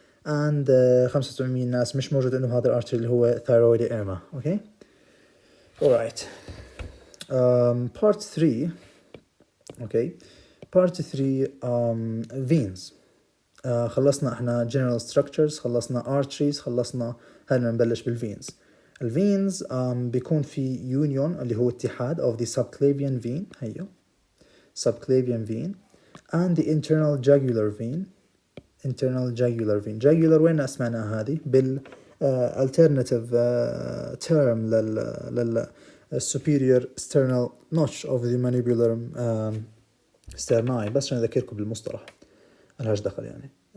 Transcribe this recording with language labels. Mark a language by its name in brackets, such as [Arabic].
[English] and 95% [Arabic] من الناس مش موجود انه هذا الارتري اللي هو thyroid ema. [English] okay, alright. part 3. okay, part 3 veins. [Arabic] خلصنا احنا general structures، خلصنا arteries، خلصنا. هلا نبلش بالفينز. الفينز بيكون في union اللي هو اتحاد of the [English] subclavian vein، هيو subclavian vein and the internal jugular vein. internal jugular vein. [Arabic] jugular وين اسمعناها هذه؟ بال alternative term لل superior sternal notch of the mandibular sterni، بس عشان اذكركم بالمصطلح ملهاش دخل يعني.